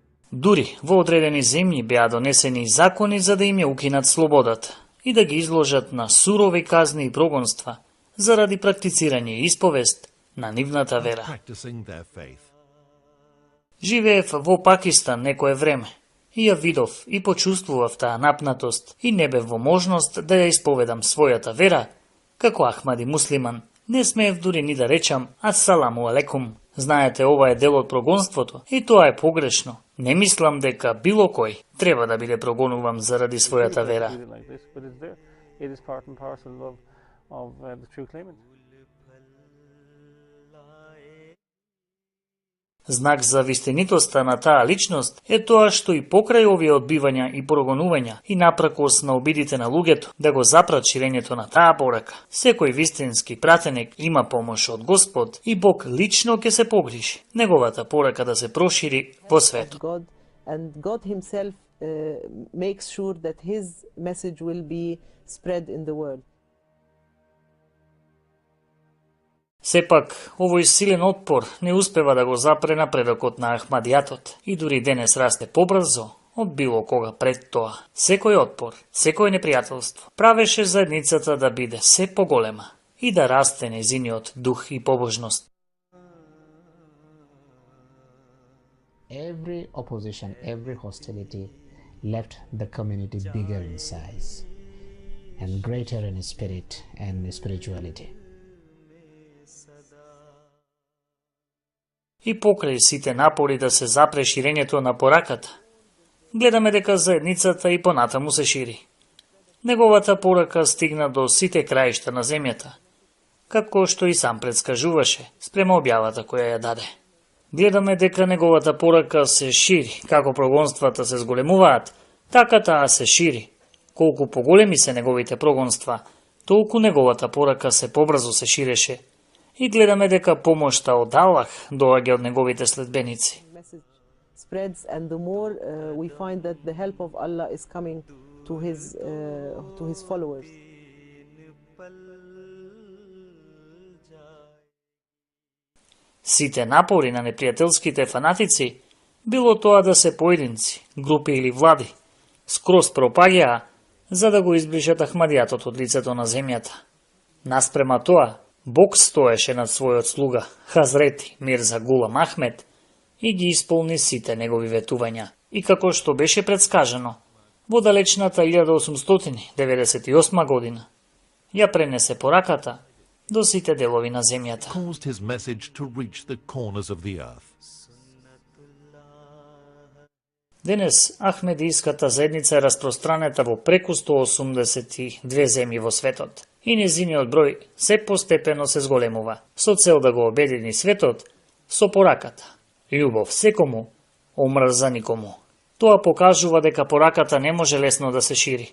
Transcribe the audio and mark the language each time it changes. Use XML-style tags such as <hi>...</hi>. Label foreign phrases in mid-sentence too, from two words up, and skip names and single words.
<mk>Дури во одредени земји беа донесени закони за да им ја укинат слободата и да ги изложат на сурови казни и прогонства заради практицирање и исповест на нивната вера.</mk> <en>Practicing their faith.</en> <mk>Живеев во Пакистан некое време и ја видов и почувствував таа напнатост и не бев во можност да ја исповедам својата вера како Ахмади муслиман. Не смеев дури ни да речам</mk> <ar>السلام عليكم.</ar> <mk>Знаете, ова е дел од прогонството и тоа е погрешно. Не мислам дека било кој треба да биде прогонуван заради својата вера.</mk> <en>Like this, but it's there. It is part and parcel of the true claimant.</en> <mk>Знак за вистинитоста на таа личност е тоа што и покрај овие одбивања и прогонувања и напракос на обидите на луѓето да го запрат ширењето на таа порака, секој вистински пратеник има помош од Господ и Бог лично ќе се погрижи неговата порака да се прошири во светот.</mk> <en>God, and God Himself makes sure that His message will be spread in the world.</en> <mk>Сепак, овој силен отпор не успева да го запре напредокот на Ахмадијатот и дури денес расте побрзо од било кога пред тоа. Секој отпор, секој непријателство правеше заедницата да биде се поголема и да расте незиниот дух и побожност.</mk> <en>Every opposition, every hostility left the community bigger in size and greater in spirit and spirituality.</en> <mk>И покрај сите напори да се запре ширењето на пораката, гледаме дека заедницата и понатаму се шири. Неговата порака стигна до сите краишта на земјата, како што и сам предскажуваше спрема објавата која ја даде. Гледаме дека неговата порака се шири, како прогонствата се зголемуваат, така таа се шири. Колку поголеми се неговите прогонства, толку неговата порака се побрзо се ширеше. И гледаме дека помошта од Аллах доаѓа од неговите следбеници.</mk> <en>Message spreads, and the more we find that the help of Allah is coming to His followers.</en> <mk>Сите напори на непријателските фанатици, било тоа да се поединци, групи или влади, скроз пропаѓаа за да го изближат Ахмадијатот од лицето на земјата. Наспрема тоа, Бог стоеше над својот слуга, Хазрети Мирза Гулам Ахмед, и ги исполни сите негови ветувања. И како што беше предскажано, во далечната 1898 година, ја пренесе пораката до сите делови на земјата.</mk> <en>Caused his message to reach the corners of the earth.</en> <mk>Денес Ахмедијската заедница е распространета во преку 182 земји во светот и незиниот број се постепено се зголемува, со цел да го обедини светот со пораката. Љубов секому, омрза никому. Тоа покажува дека пораката не може лесно да се шири.</mk>